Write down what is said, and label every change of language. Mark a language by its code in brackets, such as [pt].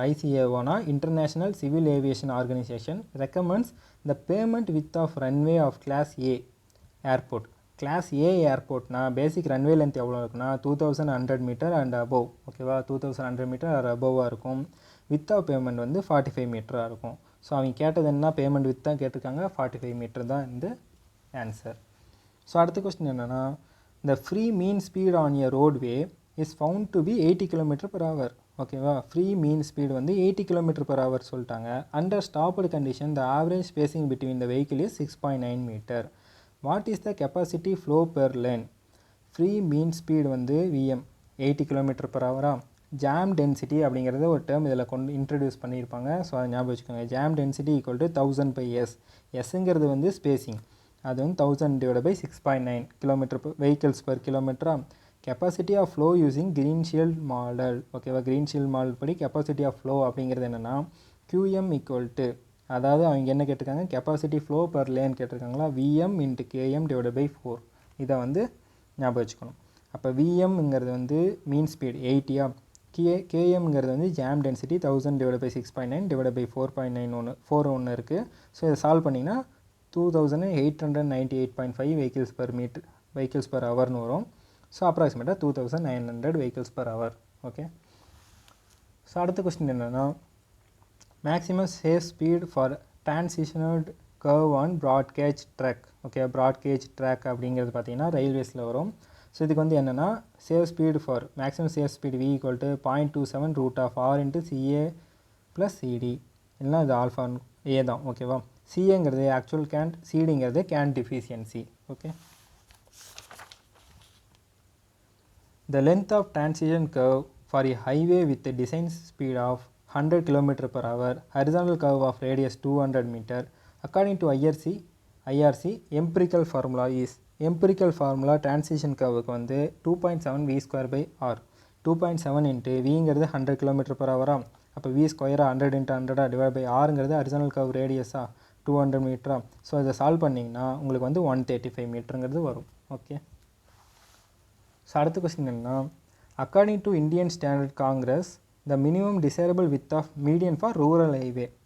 [en] ஐசிஏஓனா international civil aviation organisation recommends the pavement width of runway of class A airport. [ta] Class A ஏர்போர்ட்னா basic runway length எவ்வளோ இருக்குன்னா 2100 metre and above. ஓகேவா. 2100 metre R அபோவாக இருக்கும். With of payment வந்து 45 மீட்டராக இருக்கும். So அவங்க கேட்டது என்ன, பேமெண்ட் வித் தான் கேட்டிருக்காங்க. 45 மீட்டர் தான் இந்த ஆன்சர். [en] so [ta] அடுத்த கொஸ்டின் என்னென்னா [en] the free mean speed on a roadway is found to be 80 km/h. [ta] ஓகேவா. [en] free mean speed [ta] வந்து 80 km/h சொல்லிட்டாங்க. [en] Under stopped condition the average spacing between the vehicle is 6.9 metre. What is the capacity flow per lane. Free mean speed வந்து VM 80 km/h. [ta] Jam density அப்படிங்கிறத ஒரு term இதில் introduce பண்ணியிருப்பாங்க. So அதை ஞாபகம் வச்சுக்கோங்க. Jam density equal to 1000/s. எஸ்ங்கிறது வந்து spacing, அது வந்து 1000/6.9 vehicles per kilometer. Capacity of flow using க்ரீன்ஷீல்ட் model. ஓகேவா. க்ரீன்ஷீல்ட் மாடல் படி கெப்பாசிட்டி ஆஃப் ஃப்ளோ அப்படிங்கிறது என்னென்னா QM ஈக்குவல் டு, அதாவது அவங்க என்ன கேட்டிருக்காங்க, capacity flow per lane கேட்டிருக்காங்களா, VM × KM/4. இதை வந்து ஞாபகம் வச்சுக்கணும். அப்போ VMங்கிறது வந்து மீன் ஸ்பீட் 80. KMங்கிறது வந்து ஜாம் டென்சிட்டி 1000/6.9 4 இருக்குது. ஸோ இதை சால்வ் பண்ணிங்கன்னா 2898.5 vehicles per hourனு வரும். ஸோ அப்ராக்சிமேட்டாக 2900 vehicles per hour. Okay. [en] so [ta] அடுத்த கொஸ்டின் என்னென்னா [en] Maximum safe speed for transitional curve on broad gauge track. Okay. [ta] Broad gauge track அப்படிங்கிறது பார்த்தீங்கன்னா ரயில்வேஸில் வரும். ஸோ இதுக்கு வந்து என்னென்னா safe speed for maximum safe speed V = 0.27 √R × CA + CD. இல்லைனா இது ஆல்ஃபா ஏ தான். ஓகேவா. சிஏங்கிறது actual Cantt, சிடிங்கிறது Cantt deficiency. Okay. [en] The length of transition curve for a highway with a design speed of 100 km/h, horizontal curve of radius 200 meter, according to IRC empirical formula is. [ta] empirical formula transition curveக்கு வந்து 2.7 V²/R. 2.7 × Vங்கிறது 100 km/h. அப்போ V² 100 × 100 divide by Rங்கிறது horizontal curve radius 200 மீட்டரா. So இதை solve பண்ணிங்கன்னா உங்களுக்கு வந்து 135 மீட்டருங்கிறது வரும். Okay. [en] so [ta] அடுத்த question என்னன்னா [en] According to Indian standard congress the minimum desirable width of median for rural highway.